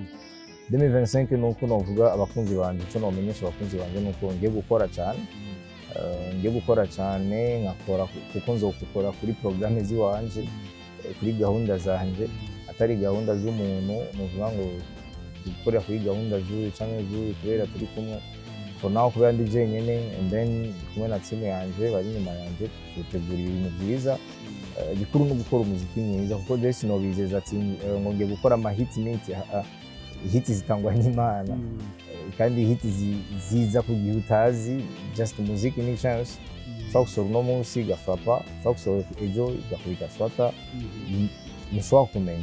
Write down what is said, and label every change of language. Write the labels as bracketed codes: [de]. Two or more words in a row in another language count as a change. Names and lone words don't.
[rn] 2025 nuko novuga abakunzi banje cyo nomenyesha abakunzi banje nuko ngiye gukora cyane nkakora kuko nzokukora kuri programme ziwanje kuri gahunda zanje atari gahunda z'umuntu nuvuga ngo dukorera kuri gahunda z'uyu cyangwa z'uyu kubera turi kumwe [en] for now [rn] kubera ndi jenyene [en] and then [rn] kumwe na team yanje bari nyuma yanje tutegura ibintu byiza gikuru no gukora umuziki mwiza kuko Jesse no bizeza ati ngo ngiye gukora ama hits zitangwa n'Imana kandi hits ziza ku gihe utazi just umuziki ni chance ushobora no munsi gafapa ushobora ejo gakubita swata nishobora kumenya